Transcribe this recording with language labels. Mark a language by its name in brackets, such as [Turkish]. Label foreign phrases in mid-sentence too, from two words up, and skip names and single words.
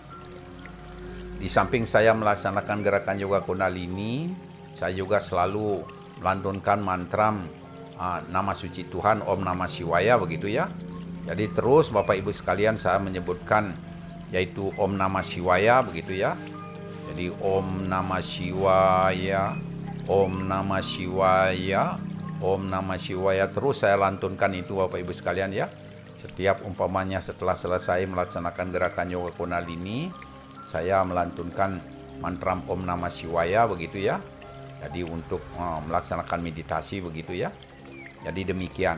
[Indonesian] Di samping saya melaksanakan gerakan yoga kundalini, saya juga selalu melantunkan mantra nama suci Tuhan [Sanskrit] Om Namah Shivaya [Indonesian] begitu ya. Jadi terus Bapak Ibu sekalian saya menyebutkan yaitu [Sanskrit] Om Namah Shivaya [Indonesian] begitu ya. [Sanskrit] Jadi Om Namah Shivaya, Om Namah Shivaya, Om Namah Shivaya, [Indonesian] terus saya lantunkan itu Bapak Ibu sekalian ya. Setiap umpamanya setelah selesai melaksanakan gerakan yoga kundalini, saya melantunkan mantra [Sanskrit] Om Namah Shivaya [Indonesian] begitu ya. Jadi untuk melaksanakan meditasi begitu ya. Jadi demikian.